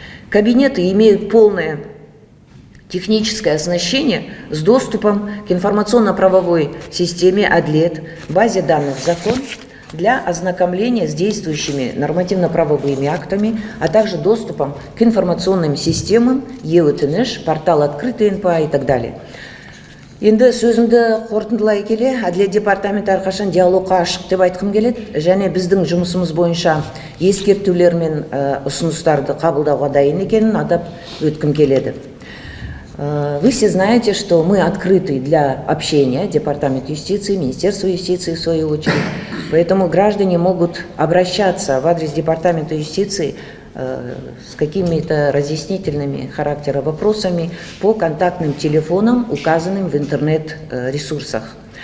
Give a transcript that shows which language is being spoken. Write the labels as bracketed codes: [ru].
[ru] Кабинеты имеют полное техническое оснащение с доступом к информационно-правовой системе АДЛЕТ, базе данных «Закон» для ознакомления с действующими нормативно-правовыми актами, а также доступом к информационным системам ЕУТНШ, портал «Открытый НПА» и так далее. [kk] Енді сөзімді қорытындылай келе, Әділет департаменті әрқашан диалогқа ашық деп айтқым келеді, және біздің жұмысымыз бойынша ескертулер мен ұсыныстарды қабылдауға дайын екенін атап өткім келеді. [ru] Вы все знаете, что мы открыты для общения, Департамент юстиции, Министерство юстиции в свою очередь, поэтому граждане могут обращаться в адрес Департамента юстиции с какими-то разъяснительными характера вопросами по контактным телефонам, указанным в интернет-ресурсах.